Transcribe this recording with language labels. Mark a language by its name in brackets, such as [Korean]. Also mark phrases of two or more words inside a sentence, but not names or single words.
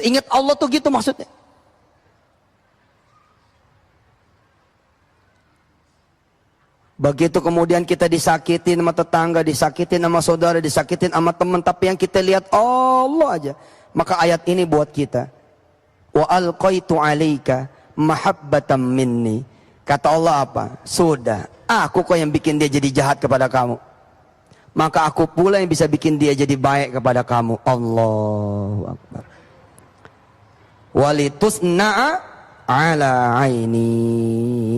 [Indonesian] Ingat Allah tuh gitu maksudnya. Begitu kemudian kita disakitin sama tetangga, disakitin sama saudara, disakitin sama teman, tapi yang kita lihat Allah aja. Maka ayat ini buat kita. [Arabic] وألقيت عليك محبة مني. [Indonesian] Kata Allah apa? Sudah, aku kok yang bikin dia jadi jahat kepada kamu. Maka aku pula yang bisa bikin dia jadi baik kepada kamu. [Arabic] الله أكبر. ولتصنع على عيني.